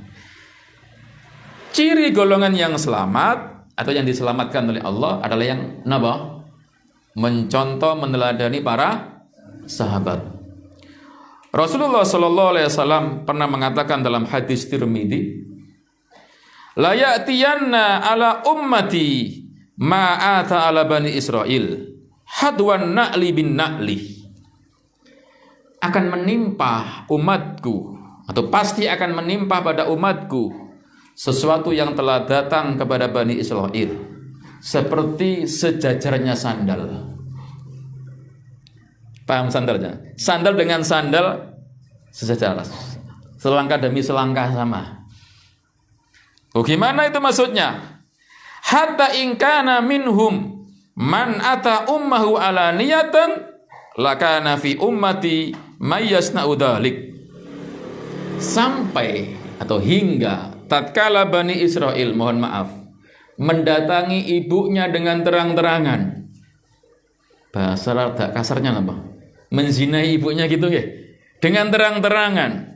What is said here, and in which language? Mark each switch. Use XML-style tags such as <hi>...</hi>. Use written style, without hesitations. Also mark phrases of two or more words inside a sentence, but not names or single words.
<id>Ciri golongan yang selamat atau yang diselamatkan oleh Allah adalah yang napa? Mencontoh, meneladani para sahabat. Rasulullah</id> <ar>صلى الله عليه وسلم</ar> <id>pernah mengatakan dalam hadis Tirmidzi,</id> <ar>ليأتين على أمتي ما أتى على بني إسرائيل حذو النعل بالنعل.</ar> <id>Akan menimpa umatku, atau pasti akan menimpa pada umatku sesuatu yang telah datang kepada Bani Israel, seperti sejajarnya sandal. Paham sandalnya? Sandal dengan sandal sejajar, selangkah demi selangkah sama. Bagaimana itu maksudnya?</id> <ar>حتى إن كان منهم من أتى أمه علانية لكان في أمتي من يصنع ذلك.</ar> <id>Sampai atau hingga tatkala Bani Israel, mohon maaf, mendatangi ibunya dengan terang-terangan. Bahasa kasarnya apa? Menzinai ibunya gitu ya, dengan terang-terangan.</id>